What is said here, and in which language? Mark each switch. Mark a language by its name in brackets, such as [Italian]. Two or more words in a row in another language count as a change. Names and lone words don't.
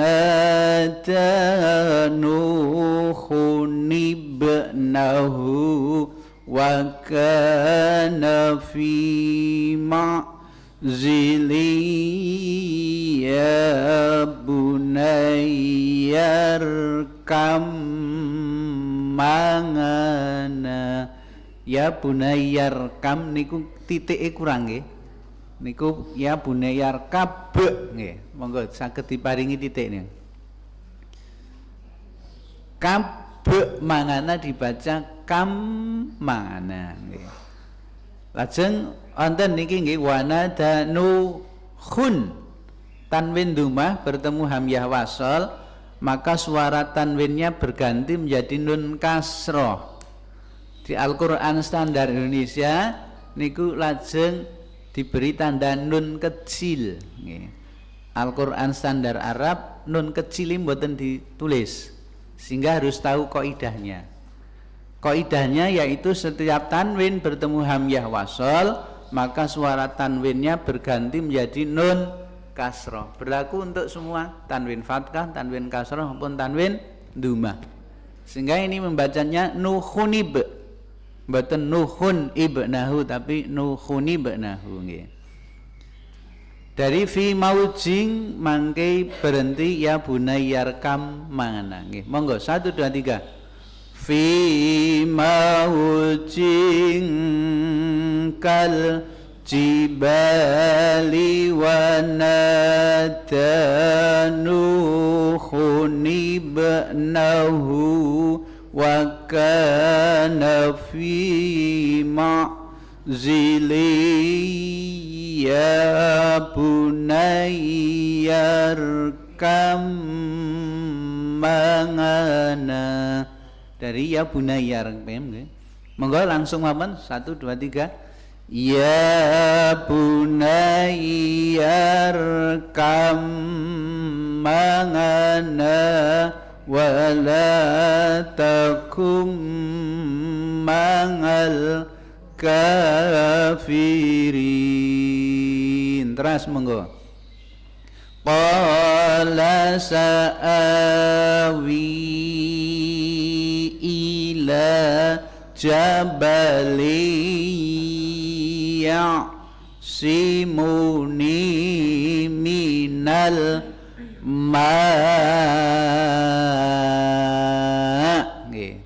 [Arabic] نادى نوح ابنه وكان في معزل يا بني اركب معنا. يا بني اركب [Javanese] niku titike kurang nggih. Niku [Arabic] يا بني اركب [Javanese] nggih. Monggo saged diparingi titik niku. [Arabic] اركب معنا [Javanese] dibaca [Arabic] اركب معنا [Javanese] nggih. Lajeng wonten niki nggih [Arabic] ونادى نوح, [Indonesian] tanwin dumah bertemu hamzah wasal, maka suara tanwinnya berganti menjadi nun kasroh. Di Al-Quran Standar Indonesia [Javanese] niku lajeng [Indonesian] diberi tanda nun kecil. Al-Quran Standar Arab nun kecil ini mboten ditulis, sehingga harus tahu kaidahnya. Kaidahnya yaitu setiap tanwin bertemu hamzah wasal, maka suara tanwinnya berganti menjadi nun kasroh. Berlaku untuk semua tanwin fathah, tanwin kasroh maupun tanwin dumah. Sehingga ini membacanya nuhunib. [Arabic] Mboten نوح ابنه tapi نوح ابنه nggih. Dari في موج mangke berhenti يا بني اركب معنا nggih. [Javanese] Monggo 1 2 3. [Arabic] في موج كالجبال و نادى نوح ابنه وكان في معزل يا بني اركب معنا. [Javanese] Dari [Arabic] يا بني [Javanese] nggih. Monggo langsung mawon 1 2 3. [Arabic] يا بني اركب معنا ولا تكن مع الكافرين. [Javanese] Terus monggo. [Arabic] قال سآوي إلى جبل يعصمني من nggih.